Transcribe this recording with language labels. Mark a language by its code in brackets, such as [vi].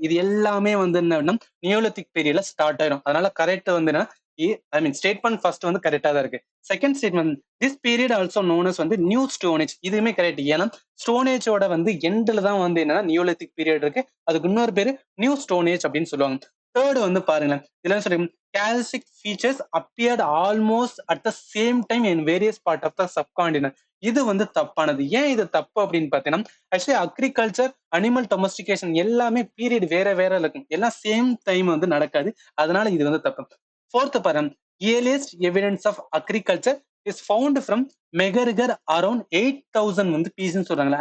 [ta] இது எல்லாமே வந்து என்ன நியோலித்திக் பீரியட்ல ஸ்டார்ட் ஆயிரும். அதனால கரெக்ட் வந்து என்ன, ஐ மீன் ஸ்டேட்மெண்ட் ஃபர்ஸ்ட் வந்து கரெக்டா தான் இருக்கு. Second statement this period also known as வந்து நியூ ஸ்டோனேஜ், இதுவுமே கரெக்ட். ஏன்னா ஸ்டோனேஜோட வந்து எண்ட்ல தான் வந்து என்னன்னா நியோலித்திக் பீரியட் இருக்கு, அதுக்கு இன்னொரு பேரு நியூ ஸ்டோனேஜ் அப்படின்னு சொல்லுவாங்க. தேர்ட் வந்து பாருங்களேன், இதுல என்ன சொல்லிருக்கும், [en] calcic features appeared almost at the same time in various part of the subcontinent. [ta] இது வந்து தப்பானது. ஏன் இது தப்பு அப்படின்னு பார்த்தீங்கன்னா, ஆக்சுவலி அக்ரிகல்ச்சர், அனிமல் டொமஸ்டிகேஷன் எல்லாமே பீரியட் வேற வேற இருக்கும். எல்லாம் சேம் டைம் வந்து நடக்காது. அதனால இது வந்து தப்பு. ஃபோர்த் பாருங்க, [en] earliest evidence of agriculture is found from [ta] Mehrgarh around 8000 வந்து பீஸ்ன்னு சொல்றாங்க.